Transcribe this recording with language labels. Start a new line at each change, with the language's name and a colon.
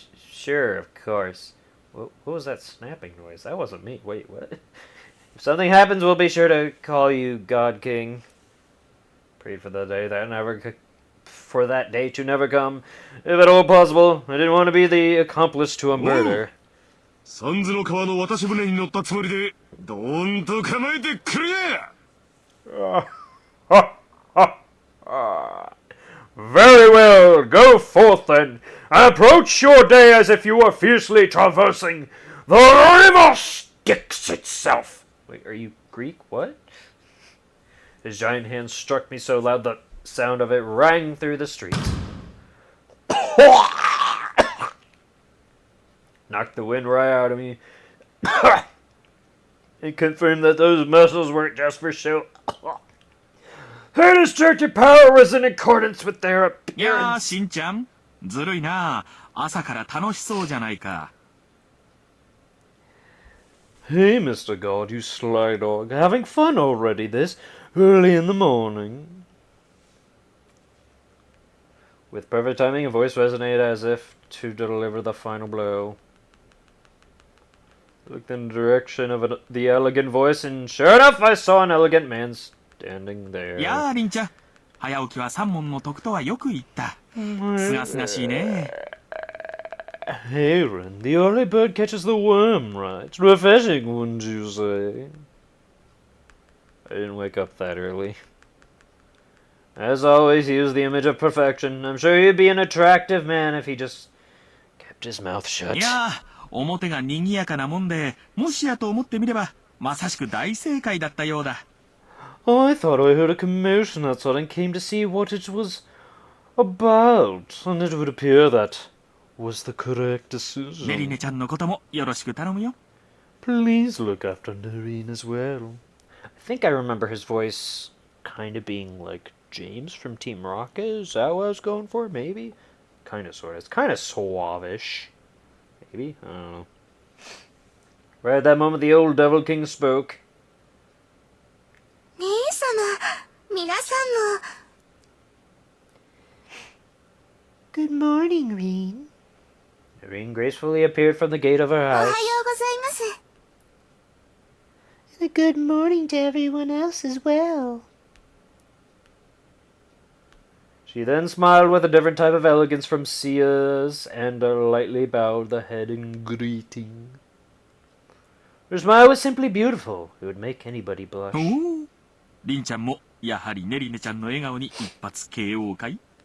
English: Sure, of course. What was that snapping noise? That wasn't me. Wait, what? If something happens, we'll be sure to call you God King. Prayed for the day for that day to never come. If at all possible, I didn't want to be the accomplice to a murder.
Japanese: 三途の川の渡し船に乗ったつもりで、どーんと構えてくれや！
English: Very well, go forth then, and approach your day as if you were fiercely traversing the river Styx itself. Wait, are you Greek? What? His giant hand struck me so loud the sound of it rang through the streets. Knocked the wind right out of me. It confirmed that those muscles weren't just for show. Her destructive power was in accordance with their
Japanese: いやー、
English: appearance.
Japanese: しんちゃん。ずるいな。朝から楽しそうじゃないか。
English: Hey, Mr. God, you sly dog. Having fun already this early in the morning? With perfect timing, a voice resonated as if to deliver the final blow. I looked in the direction of the elegant voice, and sure enough, I saw an elegant man standing there.
Japanese: いやー、りんちゃん。早起きは三問の得とはよく言った。すがすがしいね。
English: Hey, Rin, the early bird catches the worm, right? Refreshing, wouldn't you say? I didn't wake up that early. As always, he was the image of perfection. I'm sure he'd be an attractive man if he just kept his mouth shut.
Japanese: いやー、表が賑やかなもんで、もしやと思ってみれば、まさしく大正解だったようだ。
English: Oh, I thought I heard a commotion outside and came to see what it was about, and it would appear that was the correct
Japanese: メリネ
English: decision.
Japanese: ちゃんのこともよろしく頼むよ。
English: Please look after Noreen as well. I think I remember his voice kind of being like James from Team Rocket? Is that what I was going for? Maybe? Kind of, sort of. It's kind of suave-ish. Maybe? I don't know. Right at that moment, the old Devil King spoke.
Japanese: 姉様、皆さんも。
English: Good morning, Reen. Irene gracefully appeared from the gate of her
Japanese: おはよう
English: house.
Japanese: ございます。
English: And a good morning to everyone else as well. She then smiled with a different type of elegance from Sia's and lightly bowed the head in greeting. Her smile was simply beautiful. It would make anybody blush.
Japanese: おお、りんちゃんもやはりネリネちゃんの笑顔に一発 KO かい？